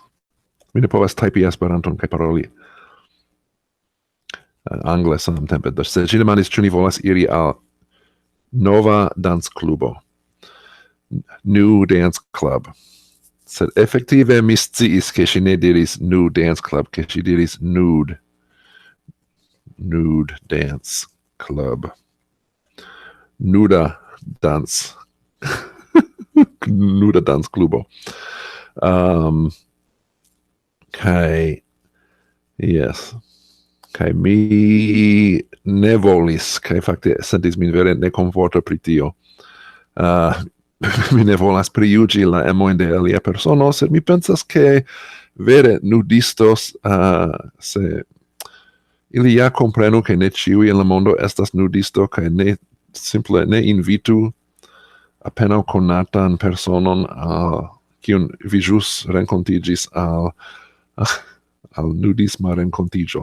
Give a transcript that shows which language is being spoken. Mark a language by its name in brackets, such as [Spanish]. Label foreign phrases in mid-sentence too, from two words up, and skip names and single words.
[Esperanto] Mi ne povas typi Esperanton kaj paroli angle samtempe. Sed ŝi demandis ĉu ni volas iri al nova dancklubo. [English] New Dance Club. [Esperanto] Sed efektive mi sciis, ke ŝi ne diris [English] New Dance Club, [Esperanto] ke ŝi diris [English] Nude Dance Club. [Esperanto] Nuda dance. Nuda dance klubo. Kai yes. Kai mi ne volis, kai fakte sentis min vere nekomforta pri tio. Mi ne volas prijuĝi la emojn de alia persono, sed mi pensas ke vere nudistos se ili ja komprenu ke ne ĉiuj en la mondo estas nudisto kaj simple ne invitu apenaŭ konatan personon kiun vi ĵus renkontiĝis al nudisma renkontiĝo.